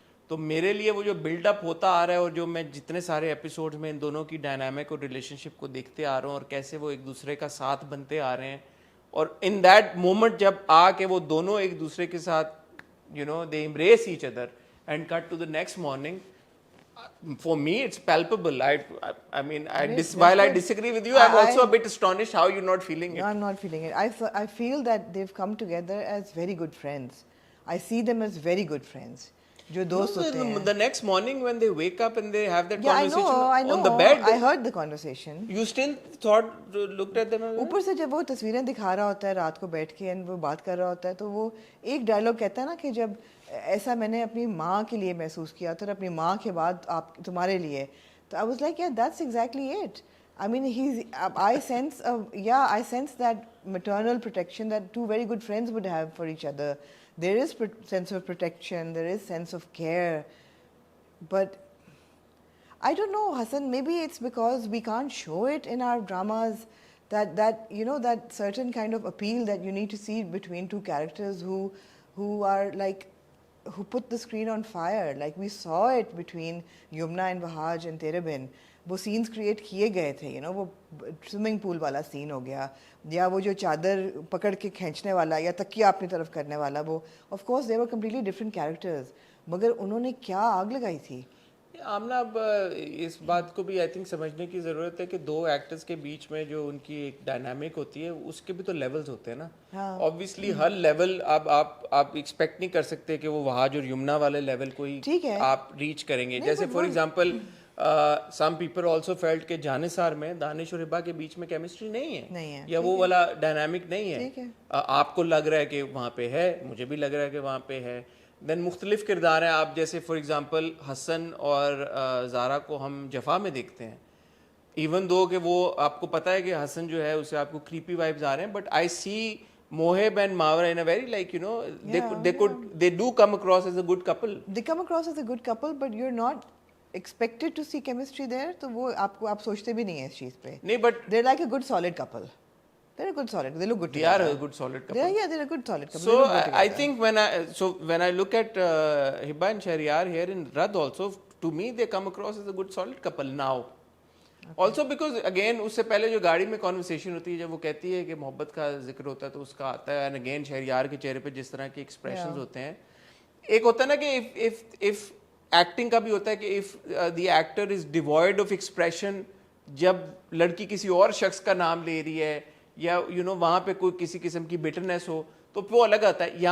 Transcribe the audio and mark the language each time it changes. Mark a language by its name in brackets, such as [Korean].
[Hindi] तो मेरे लिए वो जो बिल्डअप होता आ रहा है और जो मैं जितने सारे एपिसोड्स में इन दोनों की डायनामिक और रिलेशनशिप को देखते आ रहा हूँ और कैसे वो एक दूसरे का साथ बनते आ रहे हैं, और इन दैट मोमेंट जब आके वो दोनों एक दूसरे के साथ you know दे embrace each other and cut to the next morning, [English] for me it's palpable. I mean while I disagree with you, I'm also a bit astonished how you're not feeling it. No, I'm not feeling it. I feel that they've come together as very good friends. I see them as very good friends. [Hindi] जो दोस्त होते हैं. [English] The next morning when they wake up and they have that Yeah, conversation I know. on the bed, I heard the conversation. You still thought, looked at them? [Hindi] ऊपर से जब वो तस्वीरें दिखा रहा होता है रात को बैठ के एंड वो बात कर रहा होता है, तो वो एक डायलॉग कहता है ना कि जब ऐसा मैंने अपनी माँ के लिए महसूस किया था और अपनी माँ के बाद आप तुम्हारे लिए, तो I was like [English] yeah, that's exactly it. I mean I sense that maternal protection that two very good friends would have for each other. There is sense of protection, there is sense of care, but I don't know, Hassan, maybe it's because we can't show it in our dramas, that you know, that certain kind of appeal that you need to see between two characters who are like, who put the screen on fire. Like we saw it between Yumna and Vahaj and Terabin. [Hindi] वो scenes create किए गए थे, you know, वो swimming pool वाला scene हो गया, या वो जो चादर पकड़ के खींचने वाला या तकिया अपनी तरफ करने वाला, वो of course दे were completely different characters, मगर उन्होंने क्या आग लगाई थी। आमना, अब इस बात को भी आई थिंक समझने की ज़रूरत है कि दो एक्टर्स के बीच में जो उनकी एक डायनामिक होती है उसके भी तो लेवल्स होते हैं ना। ऑब्वियसली हर लेवल अब आप एक्सपेक्ट नहीं कर सकते कि वो वहाज और यमुना वाले लेवल को ही आप रीच करेंगे। जैसे for example some people also felt के जानिसार में दानिश और हिबा के बीच में केमिस्ट्री नहीं है या वो वाला डायनामिक नहीं है। आपको लग रहा है कि वहाँ पे है, मुझे भी लग रहा है कि वहाँ पे है। देन मुख्तलिफ किरदार हैं। आप जैसे फॉर एग्जांपल हसन और ज़ारा को हम जफ़ा में देखते हैं, इवन दो कि वो आपको पता है कि हसन जो है उसे आपको क्रीपी वाइब्स आ रहे हैं, but I C [English] Moheb and Mawar in a very, like, you know, they do come across as a good couple. They come across as a good couple, but you're not expected to see chemistry there. [Hindi] तो वो आप सोचते भी नहीं है इस चीज़ पे। नहीं, [English] but they're like a good solid couple. They're a good solid. They look good they together. are a good solid couple. They're a good solid couple. So I think when I look at Hiba and Shahriyar here in Rad also, to me they come across as a good solid couple now. Also because again [Hindi] उससे पहले जो गाड़ी में conversation होती है जब वो कहती है कि मोहब्बत का जिक्र होता है तो उसका आता है, एंड अगेन शहरियार के चेहरे पे जिस तरह के एक्सप्रेशंस होते हैं, एक होता है ना कि इफ एक्टिंग का भी होता है कि if the actor is devoid of expression, जब लड़की किसी और शख्स का नाम ले रही है या यू नो वहाँ पे कोई किसी किस्म की बिटरनेस हो तो वो अलग आता है।